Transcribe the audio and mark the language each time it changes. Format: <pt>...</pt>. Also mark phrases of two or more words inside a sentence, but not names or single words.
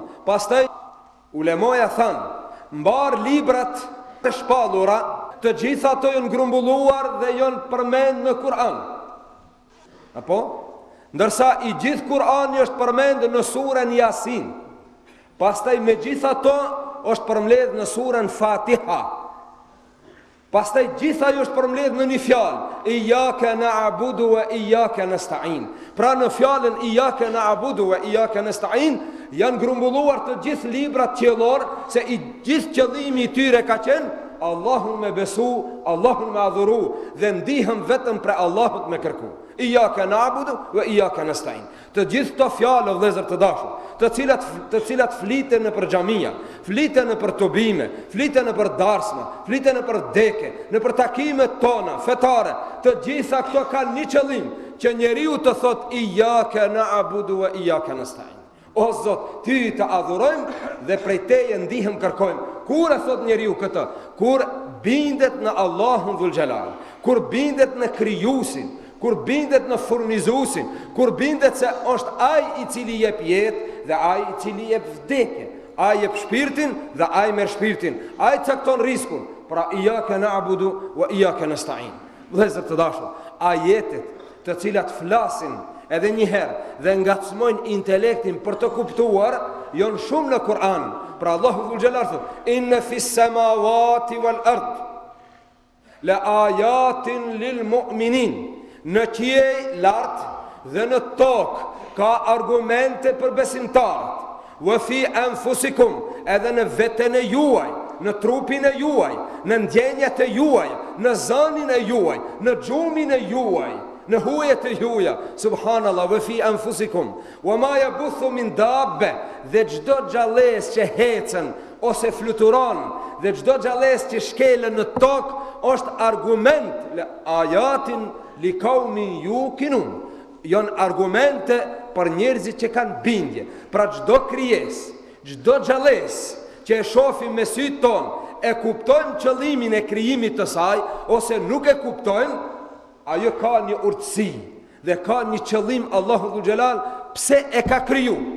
<sq>Pastaj ulemoja thanë, mbar librat të shpallura, të gjitha ato janë grumbulluar dhe janë përmend në Kur'an. Apo? Ndërsa i gjithë Kur'ani është përmend në surën Yasin. Pastaj me gjitha ato është përmbledh në surën Fatiha. Pastaj gjitha ajo është përmbledh në një fjalë,</sq> <ar>إياك نعبد وإياك نستعين.</ar> <sq>Pra në fjalën</sq> <ar>إياك نعبد وإياك نستعين</ar> <sq>janë grumbulluar të gjithë librat qiellor, se i gjithë qëllimi i tyre ka qenë Allahun me besu, Allahun me adhuru, dhe ndihem vetëm për Allahut me kërku.</sq> <ar>إياك نعبد وإياك نستعين.</ar> <sq>Të gjithë këto fjalë, vëllezër të dashur, të cilat fliten në për xhamia, fliten në për tubime, fliten në për darsma, fliten në për deke, në për takimet tona fetare, të gjitha këto kanë një qëllim, që njeriu të thot</sq> <ar>إياك نعبد وإياك نستعين.</ar> <sq>O Zot, ty të adhurojmë dhe prej teje ndihem kërkojmë. Kur e thot njeriu këtë? Kur bindet në Allahun Dhul Gjelal, kur bindet në krijuesin, kur bindet në furnizuesin, kur bindet se është ai i cili jep jetë dhe ai i cili jep vdekje, ai jep shpirtin dhe ai merr shpirtin, ai cakton riskun.</sq> <ar>Pra إياك نعبد وإياك نستعين.</ar> <sq>Vëllezër të dashur, ajetet të cilat flasin edhe një herë dhe ngacmojnë intelektin për të kuptuar, janë shumë në Kur'an. Pra Allahu Dhul Gjelal thot,</sq> <ar>إن في السماوات والأرض لآيات للمؤمنين.</ar> <sq>Në qiej lart dhe në tokë ka argumente për besimtarët.</sq> <ar>وفي أنفسكم,</ar> <sq>edhe në veten e juaj, në trupin e juaj, në ndjenjat e juaj, në zanin e juaj, në gjumin e juaj, në hujet e juaja.</sq> <ar>سبحان الله وفي أنفسكم وما يبث من دابة,</ar> <sq>dhe çdo xhalles që hecën ose fluturon, dhe çdo xhalles që shkelen në tokë është argument</sq> <ar>لآيات لقوم يوقنون.</ar> <sq>Janë argumente për njerëzit që kanë bindje. Pra çdo krijesë, çdo xhalles që e shohim me sytë tonë, e kuptojmë qëllimin e krijimit të saj, ose nuk e kuptojmë, ajo ka një urtësi dhe ka një qëllim Allahu dhul xhelal pse e ka kriju.</sq>